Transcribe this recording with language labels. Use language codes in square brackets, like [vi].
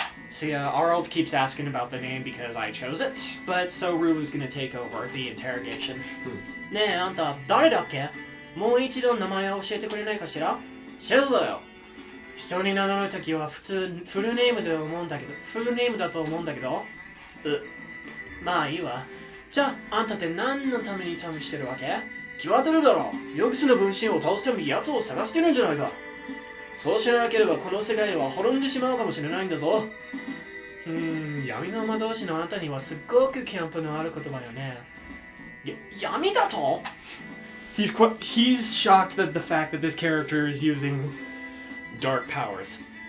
[en] So yeah, Arle keeps asking about the name because I chose it, but so Rulue's gonna take over the interrogation. [ja] ねえ、あんた誰だっけ？もう一度名前を教えてくれないかしら？シェズだよ。人に名乗るときは普通フルネームだと思うんだけど。まあいいわ。じゃあ、あんたって何のために旅してるわけ？決まってるだろ。ヨグスの分身を倒すために奴を探してるんじゃないか。そうしなければこの世界は滅んでしまうかもしれないんだぞ。闇の魔導士のあんたにはすっごくキャンプのある言葉よね。闇だと？ [en] He's shocked at the fact that this character is using dark powers.